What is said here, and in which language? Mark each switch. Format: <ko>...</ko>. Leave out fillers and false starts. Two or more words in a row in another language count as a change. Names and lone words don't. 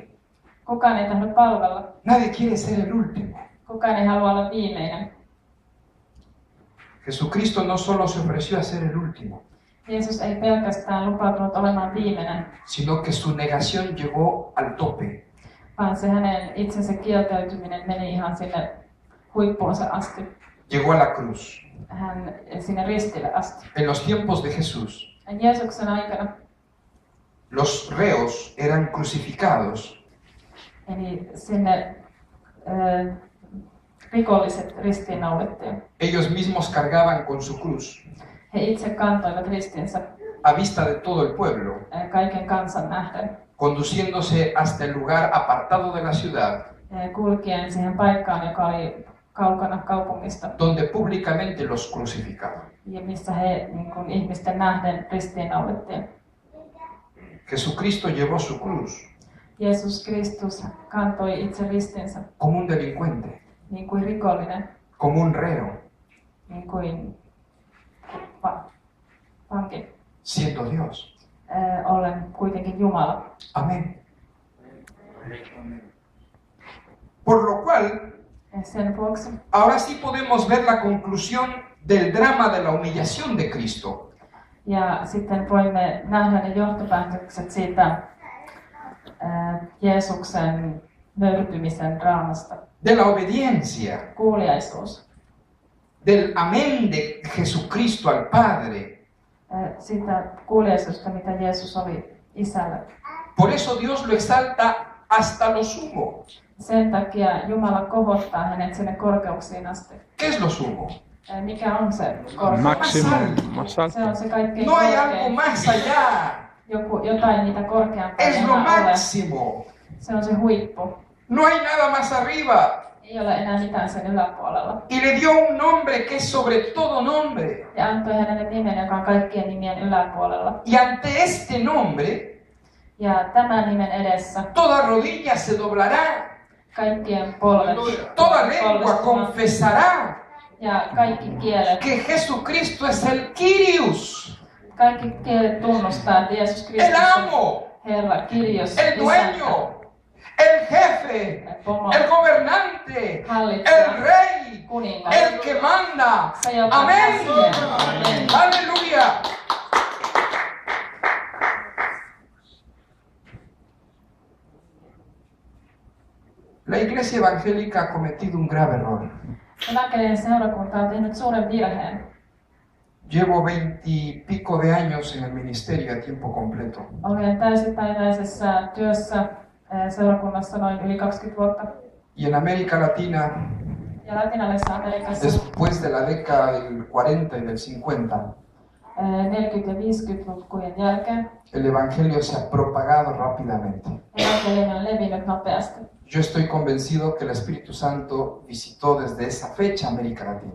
<fi>Kukaan ei tahdo palvella.</fi> <es>Nadie quiere ser el último.</es> <fi>Kukaan ei halua olla viimeinen.</fi> <es>Jesucristo no solo se ofreció a ser el último,</es> <fi>Jeesus ei pelkästään lupautunut olemaan viimeinen,</fi> <es>sino que su negación llegó al tope.</es> <fi>vaan se hänen itsensä kieltäytyminen meni ihan sinne huippuunsa asti.</fi> <es>Llegó a la cruz.</es> <fi>Hän sinne ristille asti.</fi> <es>En los tiempos de Jesús,</es> <fi>Jeesuksen aikana,</fi> <es>los reos eran crucificados</es> <fi>eli sinne rikolliset ristiinnaulittiin.</fi> <es>ellos mismos cargaban con su cruz</es> <fi>He itse kantoivat ristinsä</fi> <es>a vista de todo el pueblo,</es> <fi>kaiken kansan nähden,</fi> <es>conduciéndose hasta el lugar apartado de la ciudad,</es> <fi>kulkien siihen paikkaan, joka oli kaukana kaupungista,</fi> <es>donde públicamente los crucificaban.</es> <fi>ja missä he niin kuin ihmisten nähden ristiinnaulittiin.</fi> <es>Jesucristo llevó su cruz</es> <fi>Jeesus Kristus kantoi itse ristinsä</fi> <es>como un delincuente,</es> <fi>niin kuin rikollinen,</fi> <es>como un reo,</es> <fi>niin kuin vanki,</fi> <es>siendo Dios.</es> <fi>ollen kuitenkin Jumala.</fi> <es>Amén. Por lo cual,</es> <fi>Sen vuoksi</fi> <es>ahora sí podemos ver la conclusión del drama de la humillación de Cristo.</es> <fi>ja sitten voimme nähdä ne johtopäätökset siitä Jeesuksen nöyrtymisen draamasta.</fi> <es>De la obediencia,</es> <fi>Kuuliaisuus.</fi> <es>del amén de Jesucristo al Padre.</es> <fi>Sitä kuuliaisuutta, mitä Jeesus oli Isälle.</fi> <es>Por eso Dios lo exalta hasta lo sumo.</es> <fi>Sen takia Jumala kohottaa hänet sinne korkeuksiin asti.</fi> <es>¿Qué es lo sumo?</es> <fi>Mikä on se korkein?</fi> <es>Máximo, más alto.</es> <fi>Se on se kaikkein</fi> <es>No hay algo</es> <fi>korkein.</fi> <es>más allá.</es> <fi>Jotain mitä korkeampaa ei</fi> <es>Es lo</es> <fi>enää ole.</fi> <es>máximo.</es> <fi>Se on se huippu.</fi> <es>No hay nada más arriba.</es> <fi>Ei ole enää mitään sen yläpuolella.</fi> <es>Y le dio un nombre que es sobre todo nombre.</es> <fi>Ja antoi hänelle nimen, joka on kaikkien nimien yläpuolella.</fi> <es>Y ante este nombre,</es> <fi>Ja tämän nimen edessä</fi> <es>toda rodilla se doblará,</es> <fi>kaikkien polvet</fi> <es>toda lengua</es> <fi>polvistumaan.</fi> <es>confesará</es> <fi>Ja kaikki kielet,</fi> <es>que Jesucristo es el Kyrios,</es> <fi>kaikki kielet tunnustaa, että Jeesus</fi> <es>el</es> <fi>Kristus on</fi> <es>amo,</es> <fi>Herra, Kyrios,</fi> <es>el dueño, el jefe,</es> <fi>pomo,</fi> <es>el gobernante,</es> <fi>hallitsija,</fi> <es>el rey,</es> <fi>kuningas.</fi> <es>el que manda.</es> <fi>Se, joka</fi> <es>Amén.</es> <fi>käskee. Amen.</fi> <es>Aleluya. La iglesia evangélica ha cometido un grave error.</es> <fi>Evankelien seurakunta on tehnyt suuren virheen.</fi> <es>Llevo 20 y pico de años en el ministerio a tiempo completo.</es> <fi>Olen täysipäiväisessä työssä seurakunnassa noin yli 20 vuotta.</fi> <es>Y en América Latina,</es> <fi>Ja Latinalaisessa Amerikassa</fi> <es>después de la década del 40 y del 50,</es> <fi>40- ja 50-lukujen jälkeen</fi> <es>el evangelio se ha propagado rápidamente.</es> <fi>evankeliumi on levinnyt nopeasti.</fi> <es>Yo estoy convencido que el Espíritu Santo visitó desde esa fecha América Latina.</es>